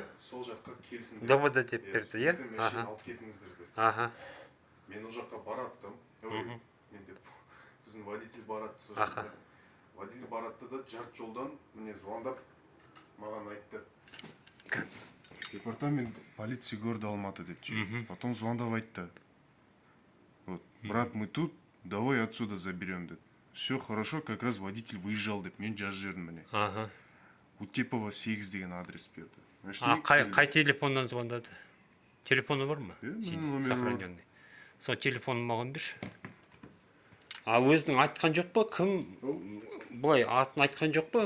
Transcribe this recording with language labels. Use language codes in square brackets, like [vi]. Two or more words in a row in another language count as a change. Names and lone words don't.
[kk] Сол жаққа келсін. ДВД деп берді, Мәшин алып кетіңіздер деп. Мен ол жаққа бараттым. Мен деп, біздің водитель баратты сол жаққа. Водитель баратты да жарты жолдан мне звондап маған айтты. [ru] Департамент полиции города Алматы деп. [kk] Потом звондап айтты. [ru] Брат, мы тут, давай отсюда заберем деп. Все хорошо, как раз водитель выезжал деп. [kk] Мен жазып жібердім міне. Утепова 8 деген адрес берді. Қай телефоннан звондады? Телефоны бар ма? Сохраненный. Сол телефонын маған берші. Өзінің айтқан жоқ па? Кім былай атын айтқан жоқ па?